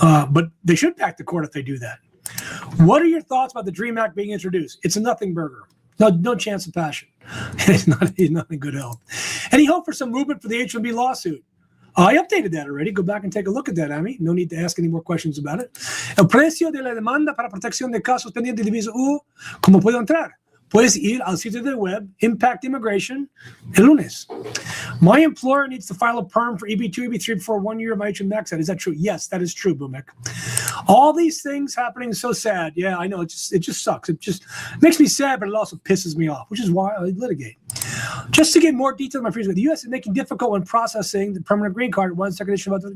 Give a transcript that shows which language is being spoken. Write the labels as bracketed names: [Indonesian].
[English] But they should pack the court if they do that. What are your thoughts about the DREAM Act being introduced? It's a nothing burger. No chance of passion. He's not in good health. Any hope for some movement for the H-1B lawsuit? I updated that already. Go back and take a look at that, Amy. No need to ask any more questions about it. [Spanish] El precio de la demanda para protección de casos pendientes de visa U. ¿Cómo puedo entrar? Puedes ir al sitio del web, Impact Immigration, el lunes. [English] My employer needs to file a perm for EB2, EB3 before 1 year of my H-1B exit. Is that true? Yes, that is true, Bumek. All these things happening is so sad. Yeah, I know. It just sucks. It just makes me sad, but it also pisses me off, which is why I litigate. Just to get more detail on my freedom, the U.S. is making difficult when processing the permanent green card. One second issue about that.